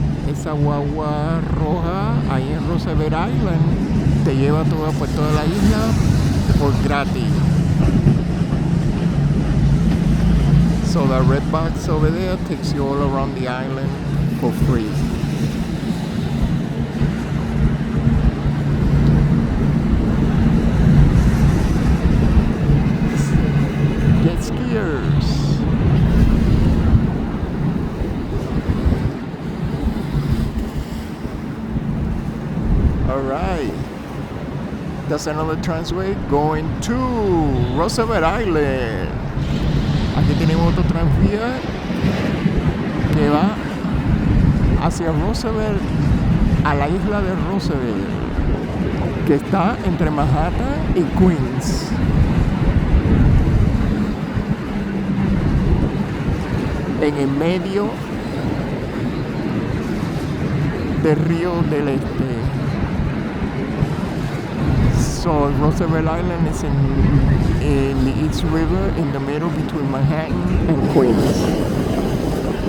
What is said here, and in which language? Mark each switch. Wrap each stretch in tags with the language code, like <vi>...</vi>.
<es>Esa guagua roja ahí en Roosevelt Island te lleva por toda la isla por gratis.</es> <en>So the red box over there takes you all around the island for free. Jet skiers. Alright, that's another transway going to Roosevelt Island.</en> <es>Aquí tenemos otro tranvía que va hacia Roosevelt, a la isla de Roosevelt, que está entre Manhattan y Queens. En el medio del río del Este.</es> <en>So Roosevelt Island is in the East River in the middle between Manhattan and Queens.</en>